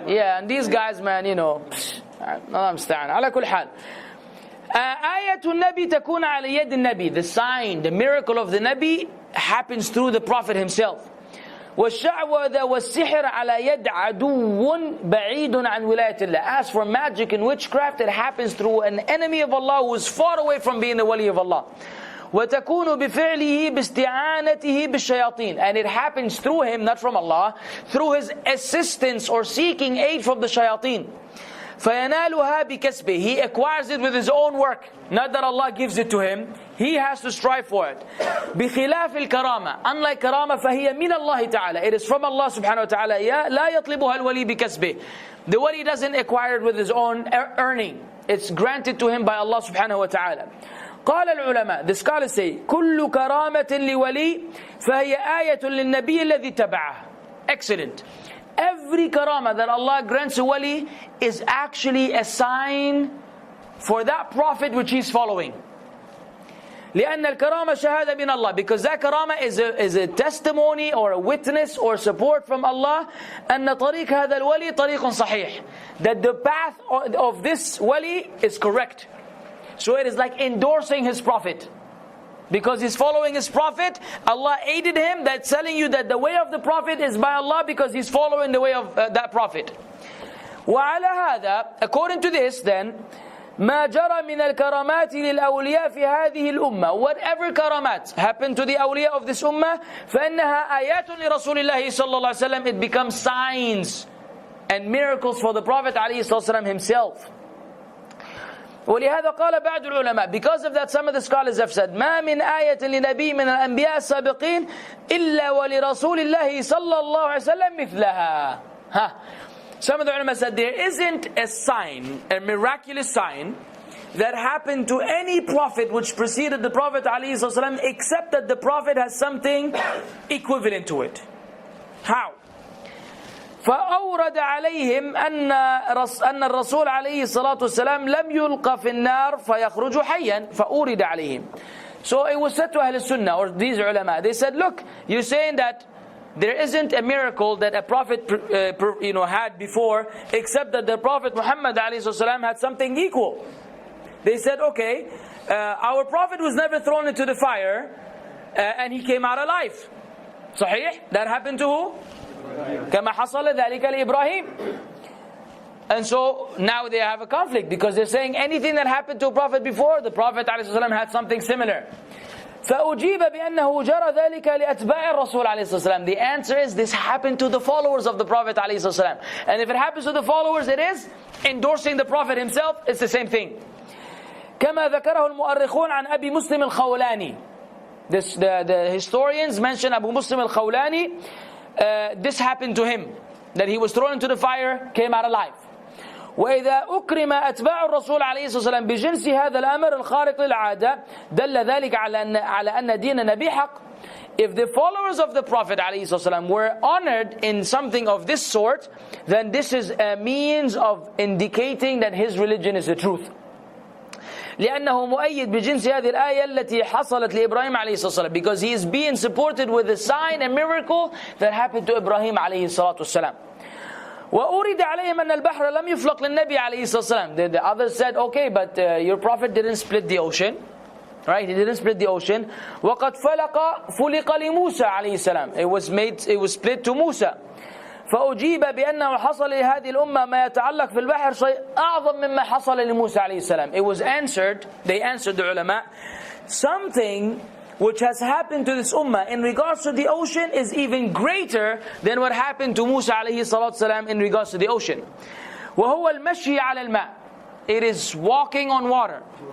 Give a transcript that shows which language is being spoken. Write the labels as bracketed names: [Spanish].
[English] Yeah, and these guys, man, Allah musta'an. [Arabic] على كل حال. آية النبي تكون على يد النبي. [English] The sign, the miracle of the Nabi happens through the Prophet himself. [Arabic] والشعوذة والسحر على يد عدو بعيد عن ولاية الله. [English] As for magic and witchcraft, it happens through an enemy of Allah who is far away from being the wali of Allah. [Arabic] وتكون بفعله باستعانته بالشياطين. [English] And it happens through him, not from Allah, through his assistance or seeking aid from the shayateen. [Arabic] فَيَنَالُهَا بِكَسْبِهِ. [English] He acquires it with his own work. Not that Allah gives it to him. He has to strive for it. [Arabic] بِخِلَافِ الْكَرَامَةِ. [English] Unlike karama, [Arabic] فَهِيَ مِنَ اللَّهِ تَعَالَى. [English] It is from Allah subhanahu wa ta'ala. [Arabic] لَا يَطْلِبُهَا الْوَلِي بِكَسْبِهِ. [English] The wali doesn't acquire it with his own earning. It's granted to him by Allah subhanahu wa ta'ala. [Arabic] قال العلماء, [English] the scholars say, [Arabic] كل كرامة لولي فهي آية للنبي الذي تبعه. [English] Excellent. Every karama that Allah grants a wali is actually a sign for that prophet which he's following. [Arabic] لأن الكرامة شهادة من الله. [English] Because that karama is a testimony or a witness or support from Allah. [Arabic] أن طريق هذا الولي طريق صحيح. [English] That the path of this wali is correct. So it is like endorsing his prophet. Because he's following his prophet, Allah aided him. That's telling you that the way of the prophet is by Allah because he's following the way of that prophet. [Arabic] وعلى هذا, [English] according to this then, [Arabic] ما جرى من الكرامات للأولياء في هذه الأمة. [English] Whatever karamat happen to the awliya of this ummah, [Arabic] فإنها آيات لرسول الله صلى الله عليه وسلم. [English] It becomes signs and miracles for the Prophet عليه الصلاة والسلام himself. [Arabic] ولهذا قال بعض العلماء. [English] Because of that, some of the scholars have said, [Arabic] ما من آية لنبي من الأنبياء السابقين إلا ولرسول الله صلى الله عليه وسلم مثلها. [English] Some of the ulama said there isn't a sign, a miraculous sign that happened to any prophet which preceded the Prophet ﷺ, except that the Prophet has something equivalent to it. How? [Arabic] فأورد عليهم أن الرسول عليه الصلاة والسلام لم يلقى في النار فيخرج حيا فأورد عليهم. [English] So it was said to Ahl Sunnah or these ulama, they said, look, you're saying that there isn't a miracle that a prophet had before, except that the Prophet Muhammad ﷺ had something equal. They said, okay, our Prophet was never thrown into the fire and he came out alive. [Arabic] صحيح? [English] That happened to who? [Arabic] كما حصل ذلك لإبراهيم. [English] And so now they have a conflict because they're saying anything that happened to a prophet before, the Prophet ﷺ had something similar. [Arabic] فأجيب بأنه جرى ذلك لأتباع الرسول عليه الصلاة والسلام. [English] The answer is this happened to the followers of the Prophet عليه الصلاة والسلام. And if it happens to the followers, it is endorsing the Prophet himself. It's the same thing. [Arabic] كما ذكره المؤرخون عن أبي مسلم الخولاني. [English] The historians mention Abu Muslim al-Khawlani. This happened to him. that he was thrown into the fire, came out alive. [Arabic] وإذا أكرم أتباع الرسول عليه الصلاة والسلام بجنس هذا الأمر الخارق للعادة دل ذلك على أن دين نبي حق. [English] If the followers of the Prophet ﷺ were honored in something of this sort, then this is a means of indicating that his religion is the truth. [Arabic] لأنه مؤيد بجنس هذه الآية التي حصلت لإبراهيم عليه الصلاة والسلام, [English] because he is being supported with a sign, a miracle that happened to Ibrahim عليه الصلاة والسلام. [Arabic] وأورد عليهم أن البحر لم يفلق للنبي عليه الصلاة والسلام. [English] The others said, okay, but your prophet didn't split the ocean. Right, he didn't split the ocean. [Arabic] وقد فلق لموسى عليه السلام. [English] It was split to Musa. [Arabic] فأجيب بأنه حصل لهذه الأمة ما يتعلق في البحر شيء أعظم مما حصل لموسى عليه السلام. [English] It was answered, they answered the ulama, something which has happened to this ummah in regards to the ocean is even greater than what happened to Musa عليه الصلاة والسلام in regards to the ocean. [Arabic] وهو المشي على الماء. [English] It is walking on water.